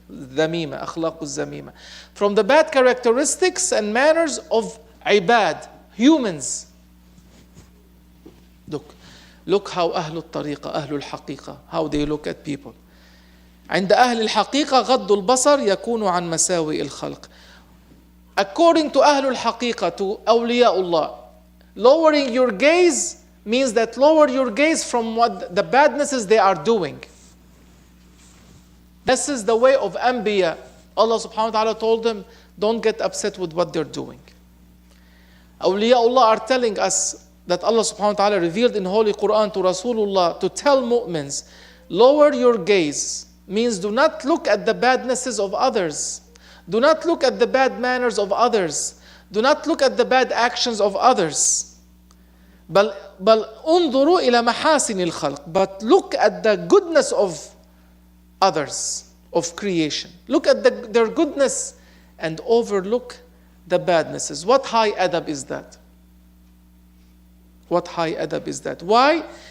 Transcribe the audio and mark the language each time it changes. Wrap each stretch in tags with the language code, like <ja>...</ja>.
<en>dhamima, akhlaq al-zamima. From the bad characteristics and manners of ibad, humans. Look how Ahlul Tariqa, Ahlul Haqiqa, how they look at people.</en> <ar>عند أهل الحقيقة غض البصر يكون عن مساوئ الخلق.</ar> <en>According to Ahlul Haqiqa, to awliyaullah, lowering your gaze means that lower your gaze from what the badnesses they are doing. This is the way of Anbiya. Allah subhanahu wa ta'ala told them, don't get upset with what they're doing. Awliyaullah are telling us that Allah subhanahu wa ta'ala revealed in Holy Quran to Rasulullah to tell mu'mins, lower your gaze means do not look at the badnesses of others. Do not look at the bad manners of others. Do not look at the bad actions of others.</en> <ar>بل انظروا إلى محاسن الخلق.</ar> <en>But look at the goodness of others, of creation. Look at their goodness and overlook the badnesses. What high adab is that? What high adab is that? Why?</en>